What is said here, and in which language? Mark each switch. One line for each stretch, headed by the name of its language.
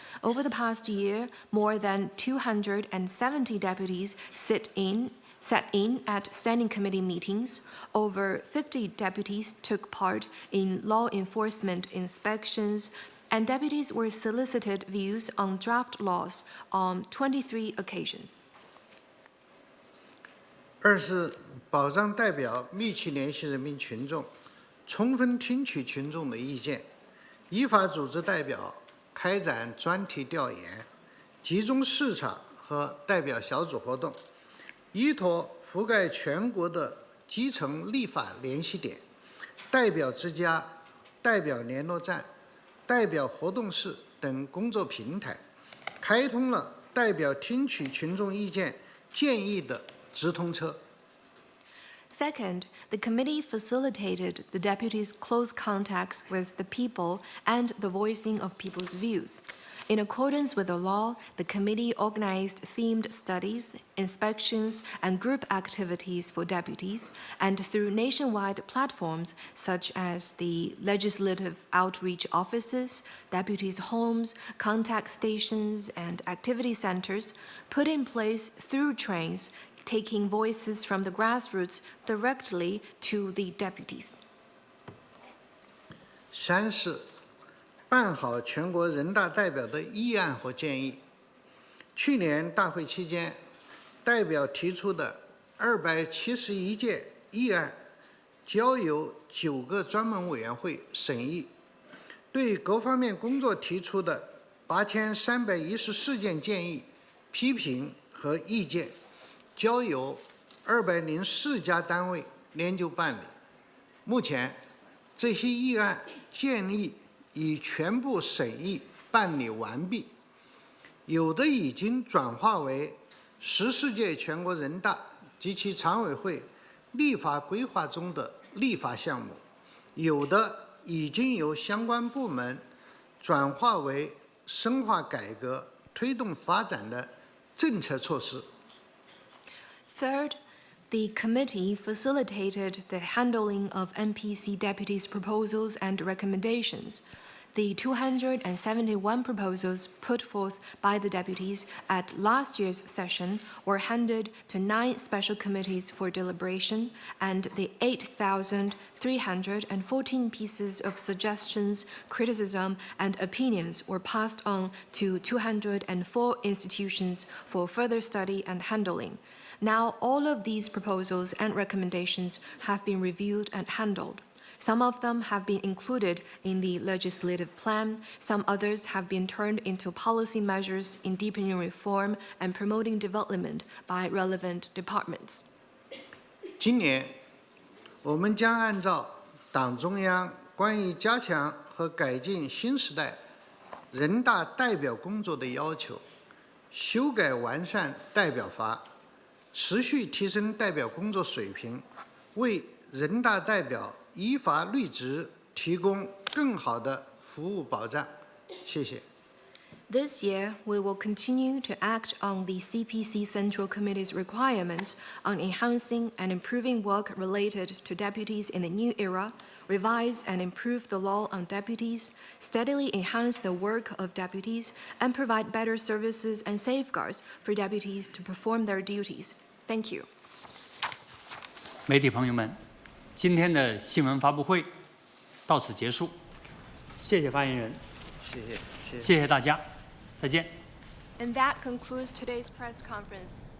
English: Over the past year, more than 270 deputies sat in at Standing Committee meetings. Over 50 deputies took part in law enforcement inspections, and deputies were solicited views on draft laws on 23 occasions.
Chinese: 2是保障代表密切联系人民群众，充分听取群众的意见，依法组织代表开展专题调研、集中视察和代表小组活动，依托覆盖全国的基层立法联系点、代表之家、代表联络站、代表活动室等工作平台，开通了代表听取群众意见建议的直通车。
English: Second, the committee facilitated the deputies' close contacts with the people and the voicing of people's views. In accordance with the law, the committee organized themed studies, inspections, and group activities for deputies, and through nationwide platforms such as the legislative outreach offices, deputies' homes, contact stations, and activity centers, put in place through trains, taking voices from the grassroots directly to the deputies.
Chinese: 3是办好全国人大代表的议案和建议。去年大会期间，代表提出的271件议案，交由9个专门委员会审议，对各方面工作提出的8314件建议、批评和意见，交由204家单位研究办理。目前，这些议案建议已全部审议办理完毕，有的已经转化为14届全国人大及其常委会立法规划中的立法项目，有的已经由相关部门转化为深化改革、推动发展的政策措施。
English: Third, the committee facilitated the handling of NPC deputies' proposals and recommendations. The 271 proposals put forth by the deputies at last year's session were handed to 9 special committees for deliberation, and the 8,314 pieces of suggestions, criticism, and opinions were passed on to 204 institutions for further study and handling. Now, all of these proposals and recommendations have been reviewed and handled. Some of them have been included in the legislative plan, some others have been turned into policy measures in deepening reform and promoting development by relevant departments.
Chinese: 今年，我们将按照党中央关于加强和改进新时代人大代表工作的要求，修改完善代表法，持续提升代表工作水平，为人大代表依法履职提供更好的服务保障。谢谢。
English: This year, we will continue to act on the CPC Central Committee's requirement on enhancing and improving work related to deputies in the new era, revise and improve the law on deputies, steadily enhance the work of deputies, and provide better services and safeguards for deputies to perform their duties. Thank you.
Chinese: 媒体朋友们，今天的新闻发布会到此结束，谢谢发言人，谢谢大家，再见。
English: And that concludes today's press conference.